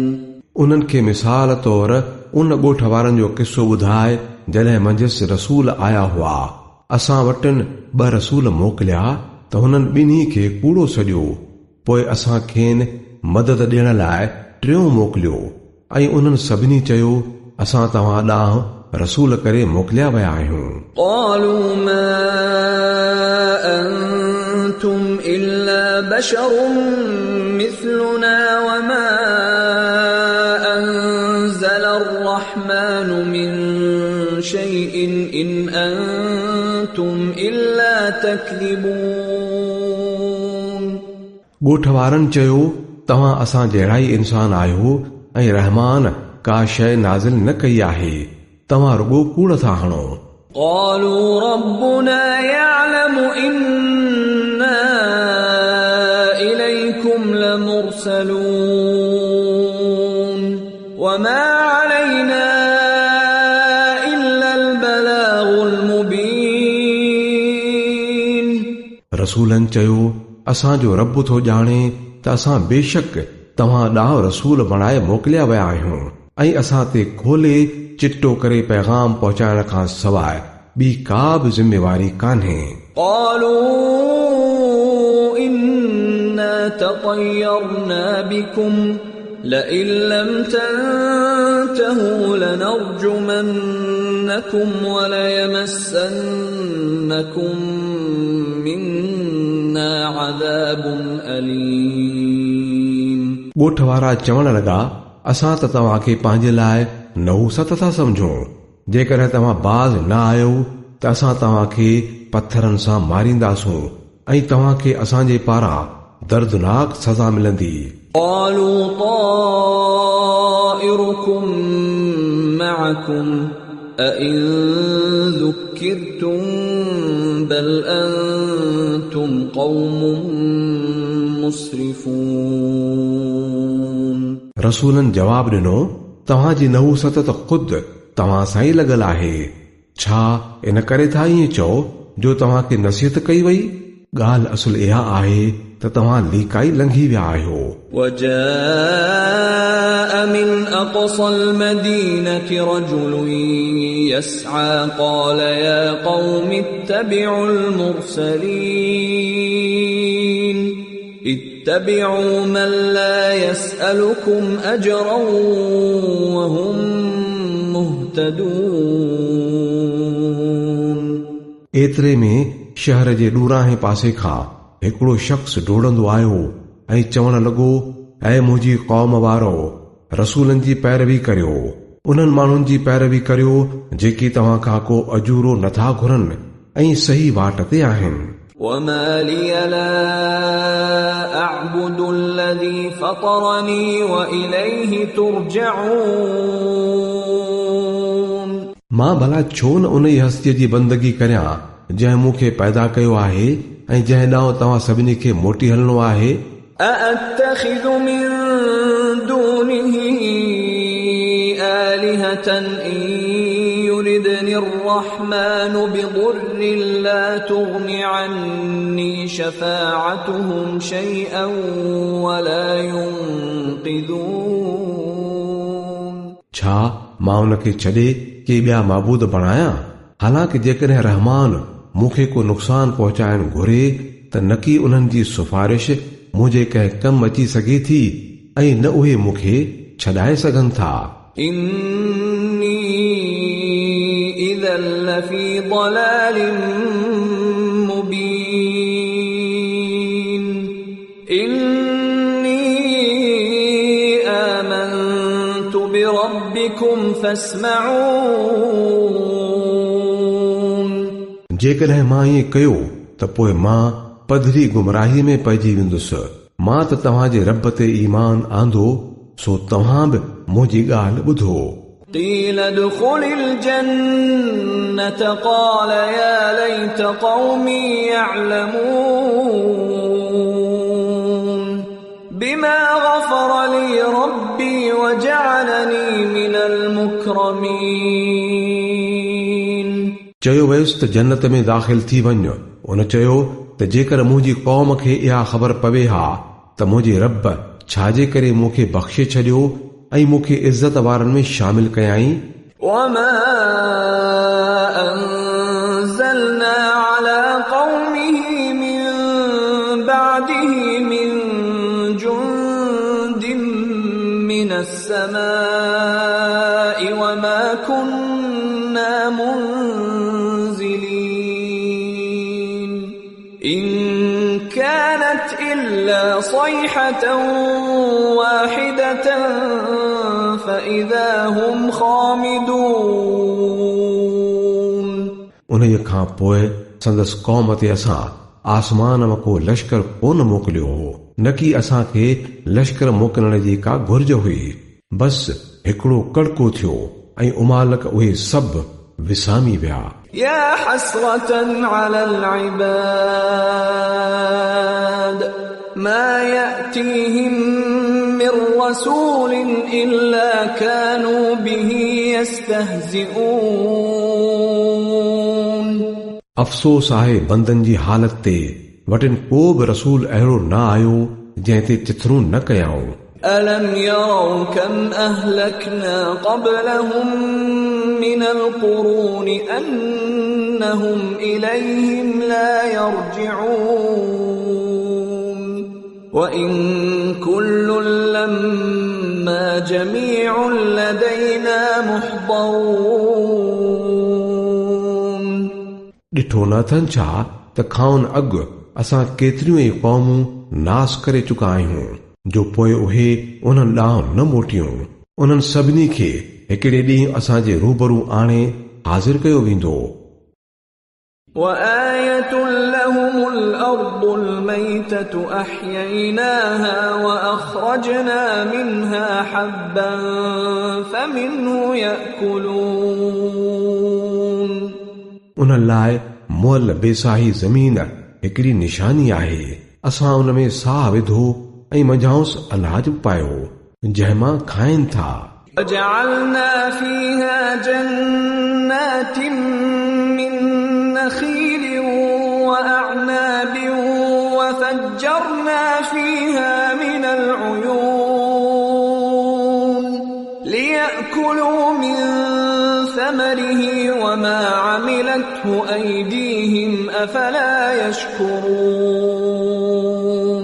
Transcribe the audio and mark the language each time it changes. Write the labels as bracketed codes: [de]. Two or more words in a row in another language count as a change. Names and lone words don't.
[sd] उन्हनि खे मिसाल तौर उन ॻोठ वारनि जो किस्सो ॿुधाए जॾहिं मंझसि रसूल आया हुआ। असां वटि 2 रसूल मोकिलिया त हुननि ॿिन्ही खे कूड़ो सॼो। पोइ असां खेनि मदद ॾियण लाइ 3 मोकिलियो ऐं उन्हनि सभिनी चयो असां तव्हां ॾांहुं रसूल करे मोकिलिया विया आहियूं। [ar] قالوا ما أنتم إلا بشر مثلنا وما أنزل الرحمن من شيء إن أنتم أنتم إلا تكذبون [sd] ॻोठ वारनि चयो तव्हां असां जहिड़ा ई इंसान आहियो ऐं रहमान का शइ नाज़िल न कई आहे तव्हां रुॻो कूड़ था हणो [ar] قالوا ربنا يعلم إنا إليكم لمرسلون وما علينا إلا البلاغ المبين [sd] रसूलनि चयो असांजो रब थो ॼाणे त असां बेशक तव्हां ॾांहुं रसूल बणाए मोकिलिया विया आहियूं ऐं असां ते खोले चिट्टो करे पैगाम पहुचाइण खां सवाइ ॿी का बि ज़िम्मेवारी कान्हे [ar] قالوا إنا تطيرنا بكم لئن لم تنتهوا لنرجمنكم وليمسنكم منا عذاب أليم [sd] ॻोठ वारा चवण लॻा असां त तव्हांखे पंहिंजे लाइ नहुसत था सम्झूं जेकॾहिं तव्हां बाज़ न आयो त असां तव्हांखे पत्थरनि सां मारींदासूं ऐं तव्हांखे असांजे पारां दर्दनाक सज़ा मिलंदी [ar] قالوا طائركم معكم أئن ذكرتم بل أنتم قوم مسرفون [sd] रसूलनि जवाब ॾिनो तव्हांजी नहुसत त ख़ुदि तव्हां सां ई लॻल आहे छा इन करे था ईअं चओ जो तव्हांखे नसीहत कई वई ॻाल्हि असुल इहा आहे त तव्हां लीकाई लंघी विया आहियो [ar] وجاء من أقصى المدينة رجل يسعى قال يا قوم اتبعوا المرسلين اتبعوا من لا يسألكم أجرا وهم مهتدون [sd] एतिरे में शहर जे ॾूरांहे पासे खां हिकिड़ो शख़्स डोड़ंदो आयो ऐं चवण लॻो ऐ मुंहिंजी क़ौम वारो रसूलनि जी पैरवी करियो उन्हनि माण्हुनि जी पैरवी करियो जेकी तव्हां खां को अजूरो नथा घुरनि ऐं सही वाट ते आहिनि [ar] وما لي لا أعبد الذي فطرني وإليه ترجعون [sd] मां भला छो न उन ई हस्तीअ जी बंदगी करियां जंहिं मूंखे पैदा कयो आहे ऐं जंहिं ॾांहुं तव्हां सभिनी खे मोटी हलणो आहे [ar] أأتخذ من دونه آلهة إن يردني الرحمن بضر لا تغن عني شفاعتهم شيئا ولا ينقذون [sd] छा मां उनखे छॾे के ॿिया माबूद बणायां हालांकि जेकॾहिं रहमान मूंखे को नुक़सान पहुचाइण घुरे त न की उन्हनि जी सिफारिश मुंहिंजे कंहिं कम अची सघे थी ऐं न उहे मूंखे छॾाए सघनि था [ar] إني إذا لفي ضلال مبين إني آمنت بربكم فاسمعون [sd] जेकॾहिं मां ईअं कयो त पोइ मां पधरी गुमराही में पइजी वेंदुसि मां त तव्हांजे रब ते ईमान आंदो सो तव्हां बि मुंहिंजी ॻाल्हि ॿुधो [ar] قيل ادخل الجنة قال يا ليت قومي يعلمون بما غفر لي ربي وجعلني من المكرمين [sd] चयो वियुसि त जन्नत में दाख़िल थी वञ उन चयो त जेकर मुंहिंजी क़ौम खे इहा ख़बर पवे हा त मुंहिंजे रब छाजे करे मूंखे बख़्शे छॾियो ऐं मूंखे इज़त वारनि में शामिल कयाई [ar] وما أنزلنا على قومه من بعده من جند من السماء وما كنا منزلين إن كانت إلا صيحة واحدة فإذا هم خامدون [sd] उन खां खां पोइ संदसि क़ौम ते असां आसमान मां को लश्कर कोन मोकिलियो हो, न कि असांखे लश्कर मोकिलण जी का घुर्ज हुई। बस हिकिड़ो कड़को थियो ऐं उमालक उहे सभु विसामी विया। [ar] يا حسرة على العباد ما يأتيهم من رسول إلا كانوا به يستهزئون. [sd] अफ़सोस आहे बंदनि जी हालत ते, वटिन को बि रसूल अहिड़ो न आयो जंहिं ते चिथरूं न कयाऊं। [ar] ألم يروا كم أهلكنا قبلهم من القرون أنهم إليهم لا يرجعون وإن كل لما جميع لدينا محضرون. [sd] ॾिठो न अथनि छा त खाउन अॻु असां केतिरियूं ई क़ौमूं नास करे चुका आहियूं, जो पोइ उहे उन्हनि ॾांहुं न मोटियूं। उन्हनि सभिनी खे हिकिड़े ॾींहुं असांजे रूबरू आणे हाज़िर कयो वेंदो। [ar] وآية لهم الأرض الميتة أحييناها وأخرجنا منها حبا فمنه يأكلون। [sd] उन्हनि लाइ मुअल बेसाही ज़मीन हिकिड़ी निशानी आहे। असां उन में साह विधो ऐं मंझाउंसि अनाज पायो जंहिं मां खाइनि था। [ar] وجعلنا فيها جنات من نخيل وأعناب وفجرنا فيها من العيون ليأكلوا من ثمره وما عملته أيديهم أفلا يشكرون।